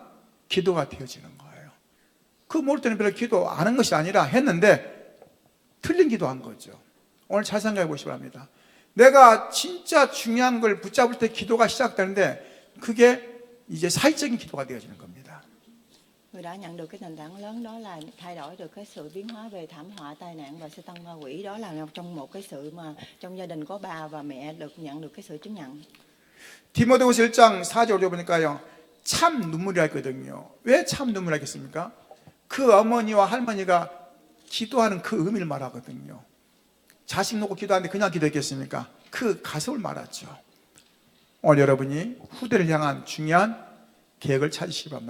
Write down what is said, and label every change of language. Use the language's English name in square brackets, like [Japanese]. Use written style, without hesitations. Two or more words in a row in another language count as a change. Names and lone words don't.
[Korean] 기도가 되어지는 거예요. 그거 모를 때는 별로 기도 안 한 것이 아니라 했는데 틀린 기도한 거죠. 오늘 잘 생각해 보시기 바랍니다. 내가 진짜 중요한 걸 붙잡을 때 기도가 시작되는데 그게 이제 사회적인 기도가 되어지는 겁니다. [Vietnamese] Người đã nhận được cái nền tảng lớn đó là thay đổi được cái sự biến hóa về thảm họa, tai nạn và sa tăng ma quỷ, đó là trong một cái sự mà trong gia đình có bà và mẹ được nhận được cái sự chứng nhận. [Korean] 디모데후서 1장 4절을 보니까요. 참 눈물이 났거든요. 왜 참 눈물이 났겠습니까? 그 어머니와 할머니가 기도하는 그 의미를 말하거든요. 자식 놓고 기도하는데 그냥 기도했겠습니까? 그 가슴을 말하죠. 오늘 여러분이 후대를 향한 중요한 계획을 찾으시기 바랍니다.